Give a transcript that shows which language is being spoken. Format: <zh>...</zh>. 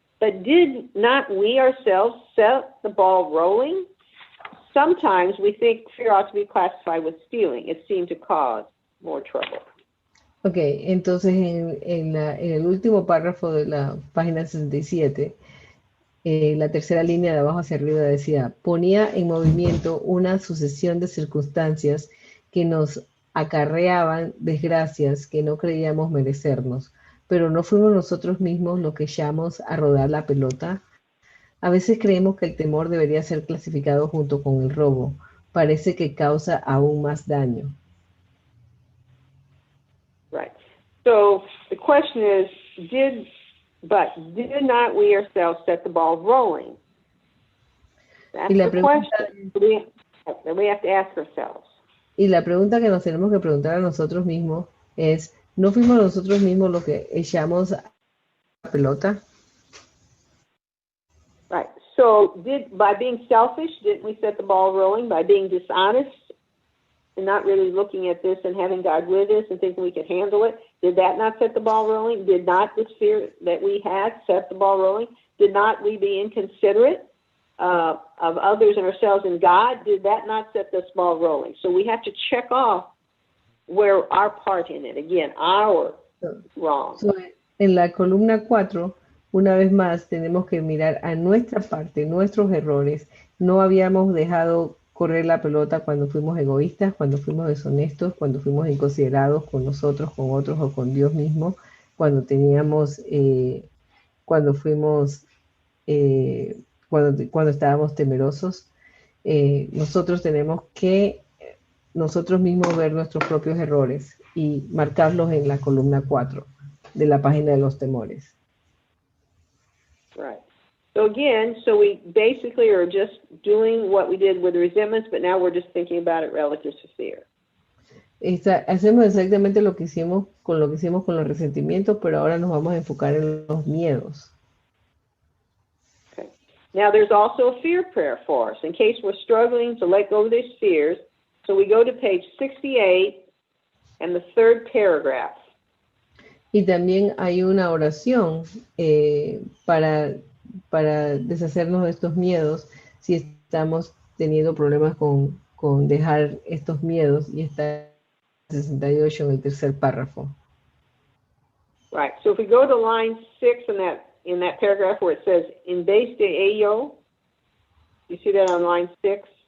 <en>But did not we ourselves set the ball rolling? Sometimes we think fear ought to be classified with stealing. It seemed to cause more trouble.</en> <es>Ok, entonces en el último párrafo de la página 67, la tercera línea de abajo hacia arriba decía, ponía en movimiento una sucesión de circunstancias que nos acarreaban desgracias que no creíamos merecernos, pero no fuimos nosotros mismos los que echamos a rodar la pelota. A veces creemos que el temor debería ser clasificado junto con el robo. Parece que causa aún más daño.</es> <en>Right. So the question is, did not we ourselves set the ball rolling? That's the question that we have to ask ourselves.</en> <es>Y la pregunta que nos tenemos que preguntar a nosotros mismos es, ¿no fuimos nosotros mismos los que echamos la pelota?</es> <en>Right. So by being selfish, didn't we set the ball rolling? By being dishonest and not really looking at this and having God with us and thinking we could handle it, did that not set the ball rolling? Did not this fear that we had set the ball rolling? Did not we be inconsiderate of others and ourselves and God? Did that not set this ball rolling? So we have to check off where our part in it. Again, our wrong.</en> <es>So, en la columna 4, una vez más, tenemos que mirar a nuestra parte, nuestros errores. No habíamos dejado correr la pelota cuando fuimos egoístas, cuando fuimos deshonestos, cuando fuimos inconsiderados con nosotros, con otros o con Dios mismo, cuando teníamos, cuando fuimos, cuando estábamos temerosos. Nosotros tenemos que nosotros mismos ver nuestros propios errores y marcarlos en la columna 4 de la página de los temores.</es> <en>Right. So again, so we basically are just doing what we did with resentments, but now we're just thinking about it relative to fear.</en> <es>Hacemos exactamente lo que hicimos con los resentimientos, pero ahora nos vamos a enfocar en los miedos.</es> <en>Okay. Now there's also a fear prayer for us in case we're struggling to let go of these fears. So we go to page 68 and the third paragraph.</en> <es>Y también hay una oración para deshacernos de estos miedos si estamos teniendo problemas con dejar estos miedos, y está en 68 en el tercer párrafo.</es> <en>Right. So if we go to line 6 in that paragraph where it says</en> <es>"en vez de ello,"</es> <en>you see that on line 6?</en>